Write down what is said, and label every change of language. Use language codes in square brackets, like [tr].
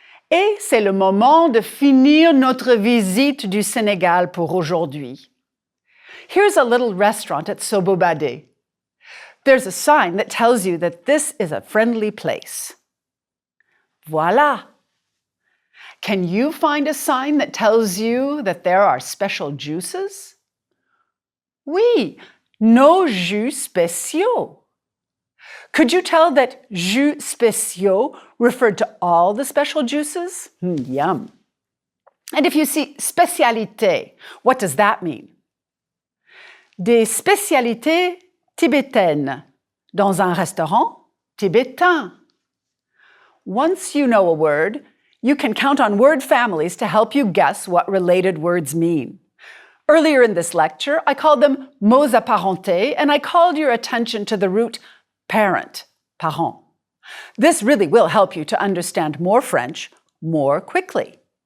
[fr] Et c'est le moment de finir notre visite du Sénégal pour aujourd'hui. [en] Here's a little restaurant at Sobobade. There's a sign that tells you that this is a friendly place. Voilà. Can you find a sign that tells you that there are special juices? [fr] Oui, nos jus spéciaux. [en] Could you tell that jus spéciaux referred to all the special juices? Yum. And if you see spécialité, what does that mean? [fr] Des spécialités tibétaines dans un restaurant tibétain. [en] Once you know a word, you can count on word families to help you guess what related words mean. Earlier in this lecture, I called them mots apparentés, and I called your attention to the root parent, parent. This really will help you to understand more French more quickly.